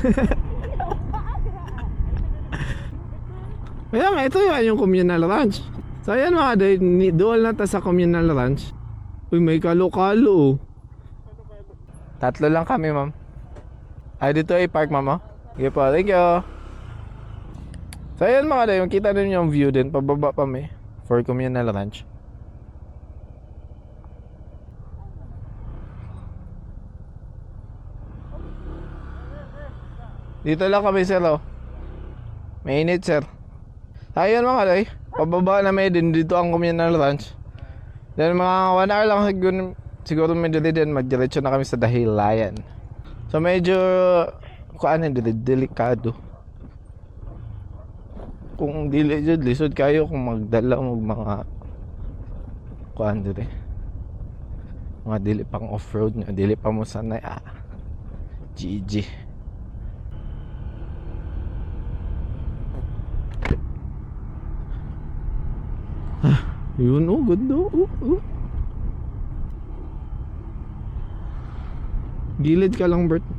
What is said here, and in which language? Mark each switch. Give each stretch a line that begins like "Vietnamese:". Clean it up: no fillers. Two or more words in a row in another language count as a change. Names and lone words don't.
Filipino: Kaya nga, ito yung Communal Ranch.
Cebuano: So ayan mga doy, dual na ta sa Communal Ranch.
Filipino: Uy, may kalo-kalo. 3 lang kami, ma'am. Dito ay park, ma'am. Okay po,
English: thank you.
Filipino: So ayan mga doy, makita din yung view din. Pababa pa may for Communal Ranch. Dito lang kami, sir, Mainit, sir. Ayun mga doy, pababa na may din dito ang Communal Ranch. Then mga 1 hour lang siguro medyo din magdiretso na kami sa Dahilayan.
Cebuano: So medyo kuan delikado. Kung dili jud lisod kayo kung magdala mo mga kuan dire. Mga dili pang off-road nga, dili pa mo sanay GG.
Filipino: Yun ganda Gilid ka lang, Bert.